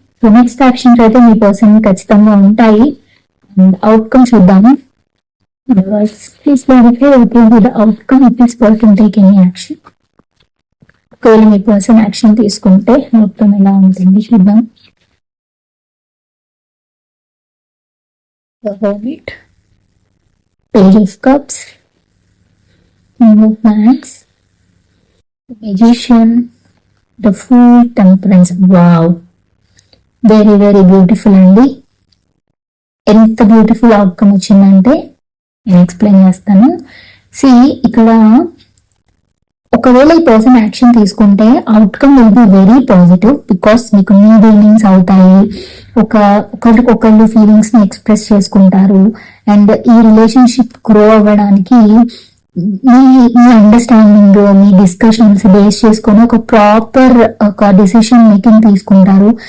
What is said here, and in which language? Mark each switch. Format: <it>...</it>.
<te>So next actions అయితే మీ person ఖచ్చితంగా ఉంటాయి అండ్ అవుట్కమ్ చూద్దాము.</te> <en>Please clarify the outcome if this person take any action.</en> <te>ఒకవేళ మీ person action తీసుకుంటే అవుట్కమ్ ఎలా ఉంటుంది చూద్దాం.</te> <en>The Hermit, Page of Cups, King of Wands, the Magician, the Fool, Temperance. Wow, very very beautiful అండి.</en> <te>ఎంత beautiful outcome వచ్చిందంటే నేను explain చేస్తాను. ఇక్కడ ఒకవేళ ఈ పర్సన్ యాక్షన్ తీసుకుంటే</te> <en>outcome will be very positive, because</en> <te>మీకు న్యూ బిగినింగ్స్ అవుతాయి. ఒకరికొకళ్ళు ఫీలింగ్స్ ని ఎక్స్ప్రెస్ చేసుకుంటారు అండ్ ఈ రిలేషన్షిప్ గ్రో అవ్వడానికి మీ అండర్స్టాండింగ్, మీ డిస్కషన్స్ బేస్ చేసుకొని ఒక ప్రాపర్ ఒక డిసిషన్ మేకింగ్ తీసుకుంటారు.</te>